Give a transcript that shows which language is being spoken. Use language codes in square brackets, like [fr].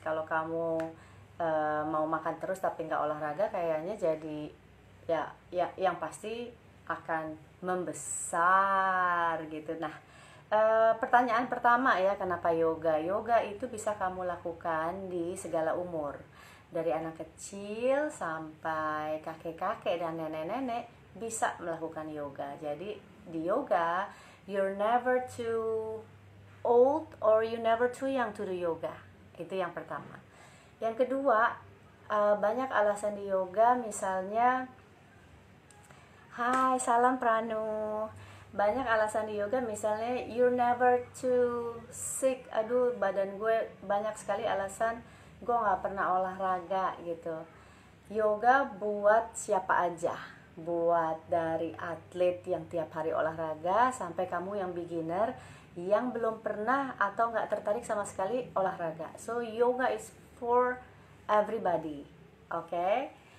[id] Kalau kamu mau makan terus tapi nggak olahraga, kayaknya jadi ya yang pasti akan membesar gitu. Nah, pertanyaan pertama ya, kenapa yoga? Yoga itu bisa kamu lakukan di segala umur, dari anak kecil sampai kakek-kakek dan nenek-nenek bisa melakukan yoga. Jadi di yoga [en] you're never too old or you never too young to do yoga. [id] Itu yang pertama. Yang kedua, banyak alasan di yoga, misalnya hai, salam Pranu. Banyak alasan di yoga, misalnya [en] you're never too sick. [id] Aduh, badan gue banyak sekali alasan gue gak pernah olahraga gitu. Yoga buat siapa aja, buat dari atlet yang tiap hari olahraga sampai kamu yang beginner yang belum pernah atau gak tertarik sama sekali olahraga. [en] So yoga is for everybody, okay?